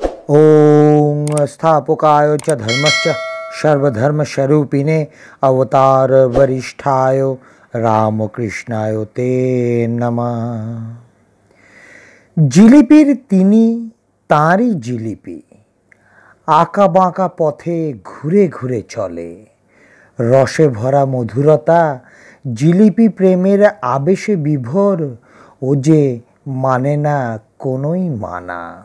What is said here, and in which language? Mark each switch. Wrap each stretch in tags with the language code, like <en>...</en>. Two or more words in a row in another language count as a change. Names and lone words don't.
<sa>ओम स्थापकाय च धर्मस्य सर्वधर्मस्वरूपिणे अवतार वरिष्ठाय रामकृष्णाय ते नमः।</sa> <bn>জিলিপির তিনি তাঁরই জিলিপি, আঁকা বাঁকা পথে ঘুরে ঘুরে চলে। রসে ভরা মধুরতা, জিলিপি প্রেমের আবেশে বিভোর, ও যে মানে না কোনোই মানা।</bn>